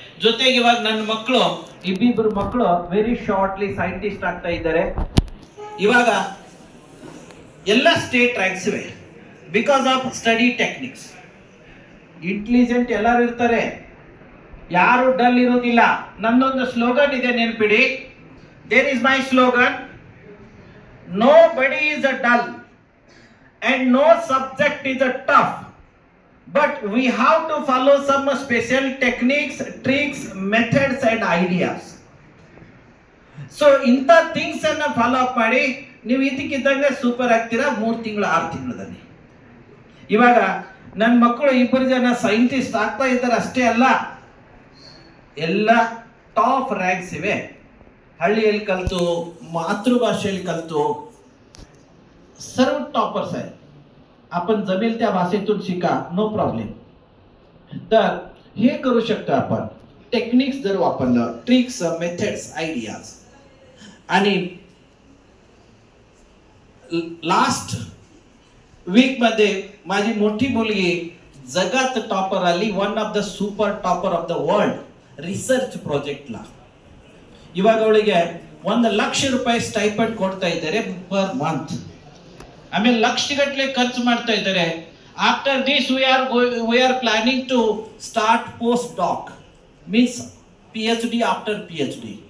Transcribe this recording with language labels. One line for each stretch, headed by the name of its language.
Kannada: ಜೊತೆಗೆ ಇವಾಗ ನನ್ನ ಮಕ್ಕಳು, ಇಬ್ಬಿಬ್ಬರು ಮಕ್ಕಳು ವೆರಿ ಶಾರ್ಟ್ಲಿ ಸೈಂಟಿಸ್ಟ್ ಆಗ್ತಾ ಇದ್ದಾರೆ. ಇವಾಗ ಎಲ್ಲ ಸ್ಟೇಟ್ ರ್ಯಾಂಕ್ಸ್ ಇವೆ because of study techniques. Intelligent ಎಲ್ಲರೂ ಇರ್ತಾರೆ, ಯಾರು ಡಲ್ ಇರೋದಿಲ್ಲ. ನನ್ನೊಂದು ಸ್ಲೋಗನ್ ಇದೆ, ನೆನ್ಪಿಡಿ.
English: There is my slogan, nobody is a dull and no subject is a tough, but we have to follow some special techniques, tricks, methods and ideas.
Kannada: So ಇಂಥ things ಅನ್ನ follow up ಮಾಡಿ ನೀವು ಇದಕ್ಕಿದ್ದಂಗೆ super ಆಗ್ತೀರಾ 3 ತಿಂಗಳು 6 ತಿಂಗಳಲ್ಲಿ. ಇವಾಗ ನನ್ನ ಮಕ್ಕಳು 2 ಜನ ಸೈಂಟಿಸ್ಟ್ ಆಗ್ತಾ ಇದ್ದಾರೆ. ಅಷ್ಟೇ ಅಲ್ಲ, ಎಲ್ಲ ಟಾಪ್ ರ್ಯಾಂಕ್ಸ್ ಇವೆ.
Marathi: हल्ली कलतु मातृभाषे कलतु सर्व टॉपर्स आहे. आपण जमेल त्या भाषेतून शिका, नो प्रॉब्लेम. तर हे करू शकतो आपण टेक्निक्स जर वापरलं, ट्रिक्स, मेथड्स, आयडियाज. आणि लास्ट वीक मध्ये माझी मोठी मुलगी जगात टॉपर आली,
English: One of the super topper of the world research प्रोजेक्टला.
Kannada: ಇವಾಗ ಅವಳಿಗೆ 1 ಲಕ್ಷ ರೂಪಾಯಿ ಸ್ಟೈಪಂಡ್ ಕೊಡ್ತಾ ಇದ್ದಾರೆ
English: Per month.
Kannada: ಆಮೇಲೆ ಲಕ್ಷಗಟ್ಟಲೆ ಖರ್ಚು ಮಾಡ್ತಾ ಇದ್ದಾರೆ.
English: After this we are planning to start post doc, means PhD ಆಫ್ಟರ್ PhD.